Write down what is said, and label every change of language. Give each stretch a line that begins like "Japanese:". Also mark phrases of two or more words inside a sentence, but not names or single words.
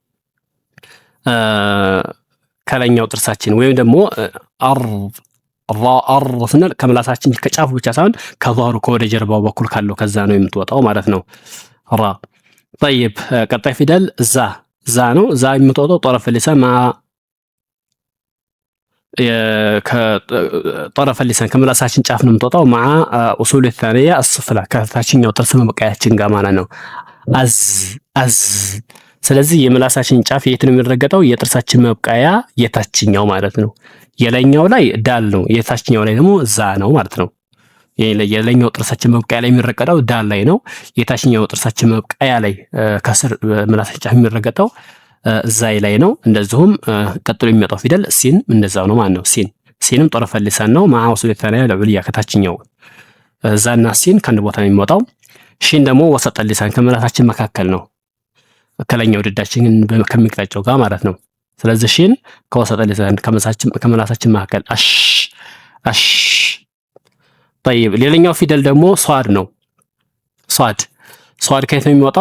Amharic: ከላይኛው ጥርሳችን ወይም ደግሞ አር ስንል ከምላሳችን ከጫፉ ብቻ ሳይሆን ከዛሩ ከወደ ጀርባው በኩል ካለው ከዛ ነው የምትወጣው ማለት ነው። ራ طيب ቀጣይ ፊደል ዛ ነው። ዛ የምትወጣው
Arabic: طرف اللسان طرف اللسان
Amharic: ከምላሳችን ጫፍ ነው የምትወጣው
Arabic: مع اصول الثانيه السفلى
Amharic: ከታችኛው ጥርስ መብቀያችን ጋር ማለት ነው። አዝ ስለዚህ የምላሳችን ጫፍ የት ነው የሚረገጠው? የጥርሳችን መብቀያ የታችኛው ማለት ነው። የላይኛው ላይ ዳል ነው፣ የታችኛው ላይ ደግሞ ዛ ነው ማለት ነው። የላይኛው ጥርሳችን መብቀያ ላይ የሚረገጠው ዳል ላይ ነው። የታችኛው ጥርሳችን መብቀያ ላይ ከስር ምላሳችን ጫፍ የሚረገጠው ዛይ ላይ ነው። እንደዚሁም ቀጥሎ የሚመጣው ፊደል ሲን እንደዛው ነው ማለት ነው። ሲንም
Arabic: طرف اللسان
Amharic: ነው
Arabic: مع وصول الثانيه العليا
Amharic: ከታችኛው ዛና ሲን ከአንድ ቦታ ነው የሚወጣው። ሺን ደግሞ
Arabic: وسط اللسان
Amharic: ከምላሳችን መካከል ነው፣ ከላይኛው ድዳችን ከሚቅጣጫው ጋር ማለት ነው። ስለዚህ ሺን ከወሰጠ ሊሳን ከምላሳችን መካከል አሽ طيب ሌላኛው ፊደል ደግሞ ሷድ ነው። ሷድ ከየት ነው የሚወጣው?